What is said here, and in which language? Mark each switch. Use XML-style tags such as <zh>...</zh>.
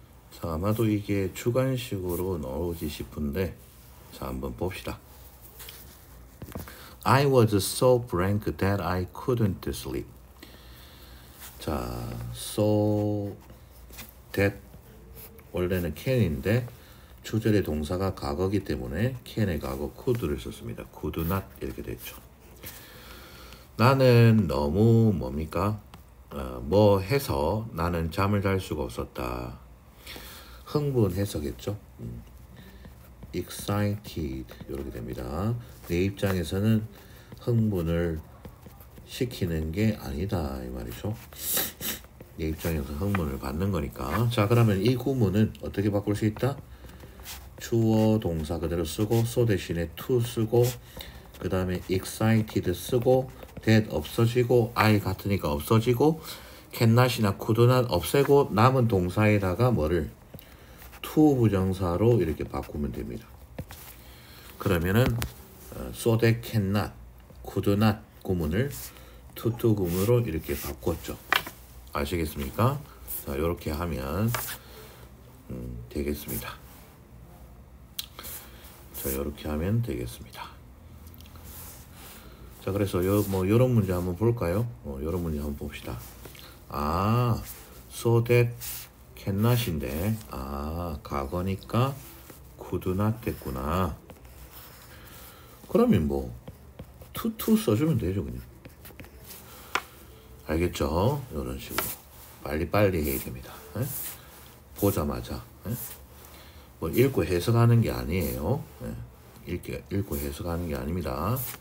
<ko>자, 아마도 이게 주관식으로 나오지 싶은데 자, 한번 봅시다.</ko> <en>I was so blank that I couldn't sleep.</en> <ko>자, so that 원래는 can인데 주절의 동사가 과거기 때문에 can의 과거 could를 썼습니다. could not 이렇게 됐죠. 나는 너무 뭡니까? 뭐 해서 나는 잠을 잘 수가 없었다. 흥분해서겠죠. excited 이렇게 됩니다. 내 입장에서는 흥분을 시키는 게 아니다 이 말이죠. 내 입장에서 흥분을 받는 거니까. 자, 그러면 이 구문은 어떻게 바꿀 수 있다? 주어 동사 그대로 쓰고 so 대신에 to 쓰고 그 다음에 excited 쓰고 that 없어지고 I 같으니까 없어지고 cannot이나 could not 없애고 남은 동사에다가 뭐를 to 부정사로 이렇게 바꾸면 됩니다. 그러면은 so that cannot, could not 구문을 to 구문으로 이렇게 바꿨죠. 아시겠습니까? 자, 이렇게 하면 되겠습니다. 자, 이렇게 하면 되겠습니다. 자, 그래서 요런 문제 한번 볼까요? 요런 문제 한번 봅시다. 아, so that cannot인데 과거니까 could not 됐구나. 그러면 뭐 to 써주면 되죠, 그냥. 알겠죠? 이런 식으로 빨리빨리 해야 됩니다. 에? 보자마자. 에? 뭐 읽고 해석하는 게 아니에요. 에? 읽고 해석하는 게 아닙니다.</ko>